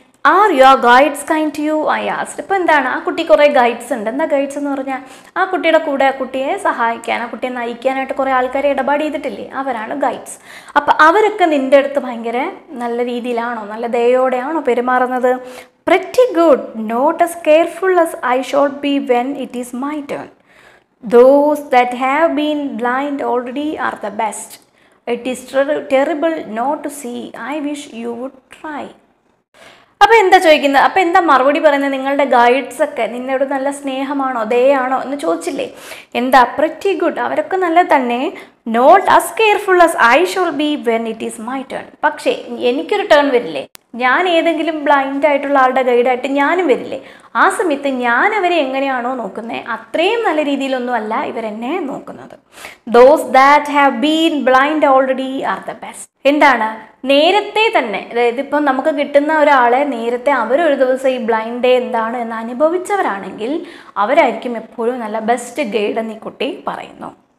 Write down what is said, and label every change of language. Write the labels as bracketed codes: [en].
[en] Are your guides kind to you, I asked. [ml] ഇപ്പോൾ എന്താണ്, ആ കുട്ടി കുറേ ഗൈഡ്സ് ഉണ്ട്. എന്താ ഗൈഡ്സ് എന്ന് പറഞ്ഞാൽ, ആ കുട്ടിയുടെ കൂടെ ആ കുട്ടിയെ സഹായിക്കാൻ, ആ കുട്ടിയെ നയിക്കാനായിട്ട് കുറേ ആൾക്കാരെ ഇടപാട് ചെയ്തിട്ടില്ലേ, അവരാണ് ഗൈഡ്സ്. അപ്പം അവരൊക്കെ നിൻ്റെ അടുത്ത് ഭയങ്കര നല്ല രീതിയിലാണോ, നല്ല ദയോടെയാണോ പെരുമാറുന്നത്? [en] Pretty good, not as careful as I should be when it is my turn. Those that have been blind already are the best. It is terrible not to see. I wish you would try. [ml] അപ്പോൾ എന്താ ചോദിക്കുന്നത്, അപ്പോൾ എന്താ മറുപടി പറയുന്നത്, നിങ്ങളുടെ ഗൈഡ്സൊക്കെ നിന്നോട് നല്ല സ്നേഹമാണോ ദയാണോ എന്ന് ചോദിച്ചില്ലേ. എന്താ, [en] pretty good, [ml] അവരൊക്കെ നല്ല തന്നെ. [en] Not as careful as I should be when it is my turn. [ml] പക്ഷേ എനിക്കൊരു ടേൺ വരില്ലേ, ഞാൻ ഏതെങ്കിലും ബ്ലൈൻഡ് ആയിട്ടുള്ള ആളുടെ ഗൈഡായിട്ട് ഞാനും വരില്ലേ, ആ സമയത്ത് ഞാൻ അവരെ എങ്ങനെയാണോ നോക്കുന്നത് അത്രയും നല്ല രീതിയിലൊന്നും അല്ല ഇവരെന്നെ നോക്കുന്നത്. [en] Those that have been blind already are the best. [ml] എന്താണ്, നേരത്തെ തന്നെ, അതായത് ഇപ്പം നമുക്ക് കിട്ടുന്ന ഒരാളെ നേരത്തെ അവരൊരു ദിവസം ഈ ബ്ലൈൻഡ് ഡേ എന്താണ് എന്ന് അനുഭവിച്ചവരാണെങ്കിൽ അവരായിരിക്കും എപ്പോഴും നല്ല ബെസ്റ്റ് ഗൈഡ് എന്ന് ഈ കുട്ടി പറയുന്നു.